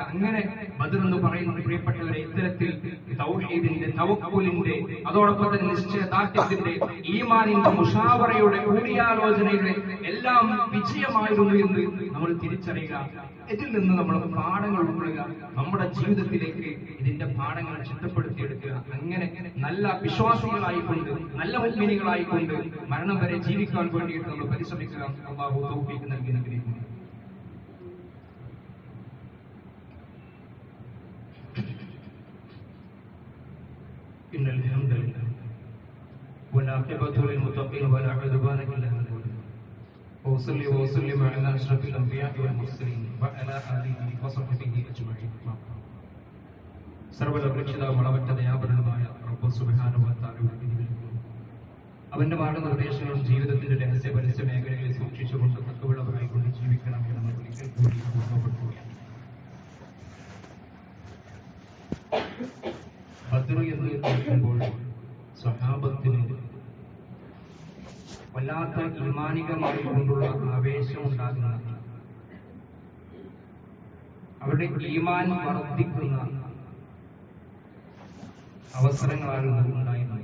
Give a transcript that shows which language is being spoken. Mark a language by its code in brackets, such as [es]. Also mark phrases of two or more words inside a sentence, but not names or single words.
[ml] അങ്ങനെ ബദർ എന്ന് പറയുന്നത് പ്രിയപ്പെട്ടവരെ, ഇത്തരത്തിൽ തൗഹീദിന്റെ, തവക്കുലിന്റെ, അതോടൊപ്പം തന്നെ നിശ്ചയദാർഢ്യത്തിന്റെ, ഈമാനിന്റെ, മുശാവറയുടെ, കൂടിയാലോചനയുടെ എല്ലാം വിജയമായിരുന്നു എന്ന് നമ്മൾ തിരിച്ചറിയുക, ഇതിൽ നിന്ന് നമ്മൾ പാഠങ്ങൾ ഉൾക്കൊള്ളുക, നമ്മുടെ ജീവിതത്തിലേക്ക് ഇതിന്റെ പാഠങ്ങൾ ചിട്ടപ്പെടുത്തിയെടുക്കുക. അങ്ങനെ നല്ല വിശ്വാസികളായിക്കൊണ്ട്, നല്ല മുഅ്മിനീകളായിക്കൊണ്ട് മരണം വരെ ജീവിക്കാൻ വേണ്ടിയിട്ട് നമ്മൾ പരിശ്രമിക്കുക. അല്ലാഹു തൗഫീഖ് നൽകി അനുഗ്രഹിക്കുന്നു. [ar] إن الحمد لله والعاقبة للمتقين ولا عدوان إلا على الظالمين وأصلي وأسلم على أشرف الأنبياء والمرسلين وعلى آله وصحبه أجمعين. [ml] സർവ്വലക്ഷണവും അളവറ്റ ദയാപരനുമായ റബ്ബ് [ar] سبحانه وتعالى [ml] അവന്റെ മാർഗ്ഗനിർദ്ദേശങ്ങളും ജീവിതത്തിന്റെ രഹസ്യ പരസ്യ മേഖലകളിൽ സൂക്ഷിച്ചുകൊണ്ട് തക്കവുള്ളവരായിക്കൊണ്ട് ജീവിക്കണം എന്ന് ഒരിക്കൽ കൂടി ഓർമ്മപ്പെടുത്തുകയാണ്. ബദർ എന്ന് കേൾക്കുമ്പോൾ സ്വഹാബത്തിന് വല്ലാത്ത ഈമാനികമായി കൊണ്ടുള്ള ആവേശം ഉണ്ടാകുന്ന, അവരുടെ ഈമാൻ വർദ്ധിക്കുന്ന അവസരങ്ങളാണ് ഉണ്ടായിരുന്നത്.